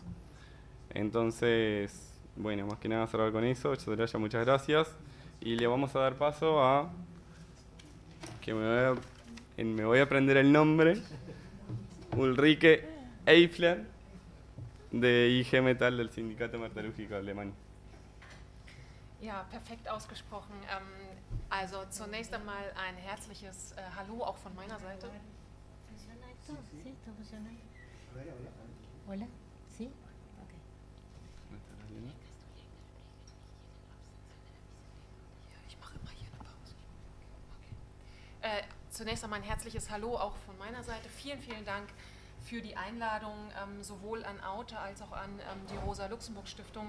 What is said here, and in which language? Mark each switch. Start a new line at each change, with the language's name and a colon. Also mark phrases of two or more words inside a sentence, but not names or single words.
Spanish: Entonces, bueno, más que nada cerrar con eso. Soraya, muchas gracias. Y le vamos a dar paso a, que me voy a aprender el nombre, Ulrike Eifler, de IG Metall, del Sindicato Metalúrgico Alemán.
German: Ja, perfekt ausgesprochen. Also zunächst einmal ein herzliches Hallo auch von meiner Seite.
Spanish: ¿Funciona esto? ¿Sí? ¿Esto funciona? ¿Hola? ¿Sí? Ok.
German: Ich mache immer hier eine Pause. Okay. Zunächst einmal ein herzliches Hallo auch von meiner Seite. Vielen, vielen Dank für die Einladung, sowohl an Aute als auch an die Rosa-Luxemburg-Stiftung.